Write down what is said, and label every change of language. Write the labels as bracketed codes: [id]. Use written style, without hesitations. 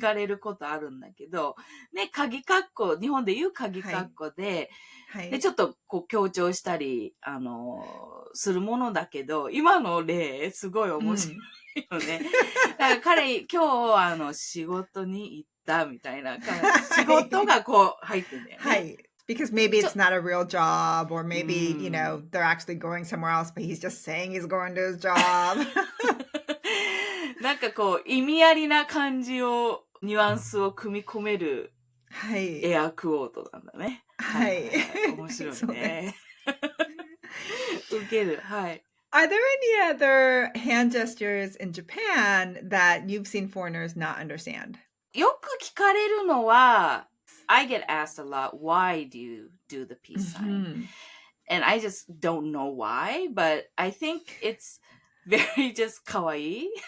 [ja] かれることあるんだけど、ね、鍵括弧、日本で言う鍵括弧で、で、ちょっとこう強調したり、するものだけど、今の例、すごい面白いよね。だから彼、今日、仕事に行ったみたいな、仕事がこう入ってんだよね。 [en] Because maybe it's not a real job, or maybe, Mm. they're actually going somewhere else, but he's just saying he's going to his job. [ja] なんかこう、意味ありな感じを、ニュアンスを組み込めるエアクォートなんだね。はい。面白いね。ウケる。はい。 [en] Are there any other hand gestures in Japan that you've seen foreigners not understand? [ja] よく聞かれるのは、 [en] I get asked a lot, why do you do the peace sign? And I just don't know why, but I think it's very just かわいい。